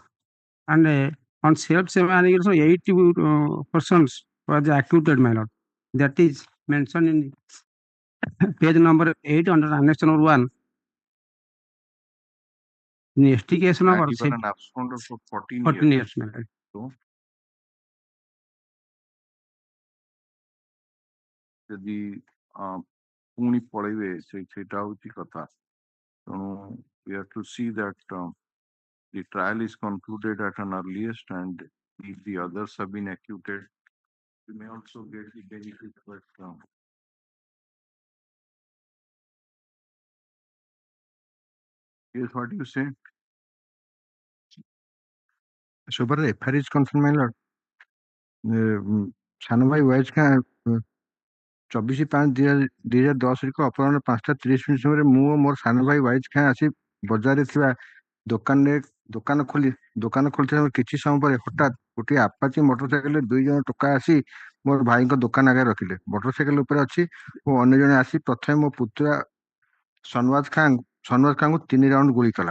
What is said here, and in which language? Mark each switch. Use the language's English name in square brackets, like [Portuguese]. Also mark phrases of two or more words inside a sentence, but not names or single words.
[English] And on self-examination, 80 persons was acquitted, my lord. That is mentioned in page number 8 under annex number 1. Investigation of an absconder for 14 years, my lord. So, [Odia] ଯଦି ପୁଣି ପଳେଇବେ ସେଇଟା ହଉଛି କଥା ତେଣୁ [English] we have to see that the trial is concluded at an earliest, and if the others have been acquitted, we may also get the benefit. But here's what you say. So, but the FIR is confirmed, my lord. Sanu bhai voice ka [Odia] 24/5/2010 ଅପରାହ୍ନ 5:30 ସମୟରେ ମୁଁ ଓ ମୋର ସାନ ଭାଇ ୱାଇଜ ଖାଁ ଆସି ବଜାରରେ ଥିବା ଦୋକାନ ଖୋଲିଥିବା କିଛି ସମୟ ପରେ ହଠାତ୍ ଗୋଟିଏ ଆପାଚି ମୋଟରସାଇକେଲରେ 2 ଜଣ ଟୋକା ଆସି ମୋର ଭାଇଙ୍କ ଦୋକାନ ଆଗରେ ରଖିଲେ। ମୋଟରସାଇକେଲ ଉପରେ ଅଛି ଓ ଅନ୍ୟ ଜଣେ ଆସି ପ୍ରଥମେ ମୋ ପୁତୁରା ସନୱାଜ ଖାଁଙ୍କୁ 3 ରାଉଣ୍ଡ ଗୁଳି କଲା।